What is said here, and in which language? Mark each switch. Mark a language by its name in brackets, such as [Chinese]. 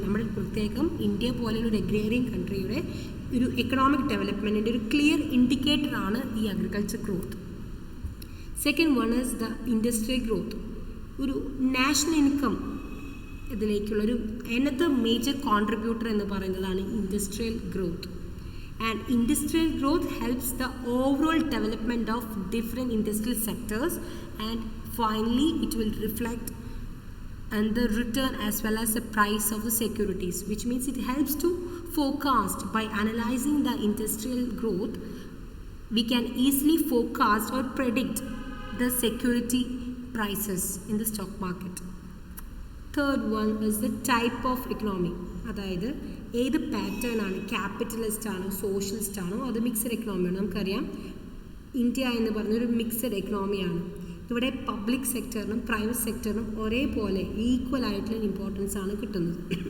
[Malayalam] നമ്മുടെ പ്രത്യേകം ഇന്ത്യ പോലെയുള്ള ഒരു അഗ്രേറിയൻ കൺട്രിയുടെ ഒരു എക്കണോമിക് ഡെവലപ്മെൻറ്റിൻ്റെ ഒരു ക്ലിയർ ഇൻഡിക്കേറ്ററാണ് ഈ agriculture growth. [English] Second one is the industrial growth. [Malayalam] ഒരു national income ഇതിലേക്കുള്ളൊരു another major contributor എന്ന് പറയുന്നതാണ് industrial growth. [English] And industrial growth helps the overall development of different industrial sectors, and finally it will reflect and the return as well as the price of the securities, which means it helps to forecast. By analyzing the industrial growth, we can easily forecast or predict the security prices in the stock market. Third one is the type of economy. [Malayalam] അതായത് ഏത് pattern ആണ്, capitalist ആണോ socialist ആണോ അത് mixed എക്കണോമിയാണ്. നമുക്കറിയാം India എന്ന് പറഞ്ഞൊരു mixed എക്കണോമിയാണ്. ഇവിടെ പബ്ലിക് സെക്ടറിനും പ്രൈവറ്റ് സെക്ടറിനും ഒരേപോലെ ഈക്വൽ ആയിട്ടുള്ള ഇമ്പോർട്ടൻസ് ആണ് കിട്ടുന്നത്.